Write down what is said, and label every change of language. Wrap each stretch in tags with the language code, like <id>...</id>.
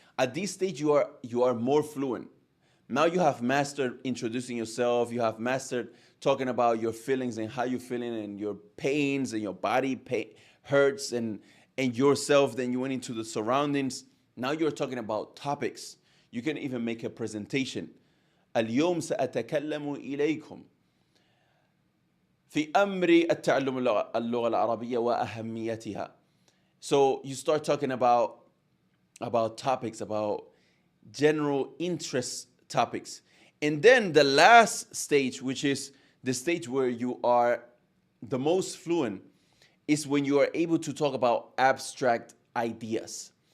<en>At this stage, you are more fluent. Now you have mastered introducing yourself. You have mastered talking about your feelings and how you're feeling and your pains and your body hurts and yourself. Then you went into the surroundings. Now you're talking about topics. You can even make a presentation.</en> <ar>اليوم سأتكلم إليكم في أمر التعلم اللغة العربية وأهميتها.</ar> <en>So you start talking about topics, about general interest topics. And then the last stage, which is the stage where you are the most fluent, is when you are able to talk about abstract ideas.</en>